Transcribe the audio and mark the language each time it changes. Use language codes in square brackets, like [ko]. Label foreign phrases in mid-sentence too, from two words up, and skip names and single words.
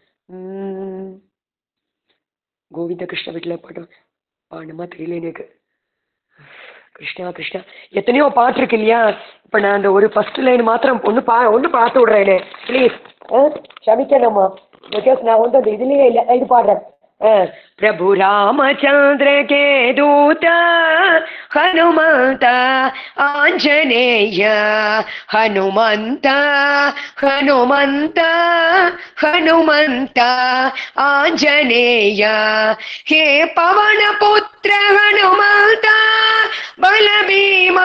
[ta] கோவிந்த கிருஷ்ண வீட்டில் பாட்டு பாடணுமா தெரியல எனக்கு. கிருஷ்ணா கிருஷ்ணா எத்தனையோ பாட்டு இருக்கு இல்லையா. இப்போ நான் அந்த ஒரு [en] first line [ta] மாத்திரம் ஒன்று பார்த்து விடுறேனே ப்ளீஸ். க்ஷமிக்கணுமா, பிகாஸ் நான் வந்து அந்த இதுலேயே இல்லை. இது பாடுறேன். [hi] प्रभु रामचंद्र के दूत हनुमंत आंजनेय, हनुमंत हनुमंत हनुमंत आंजनेय, हे पवन पुत्र हनुमंत बलभीमा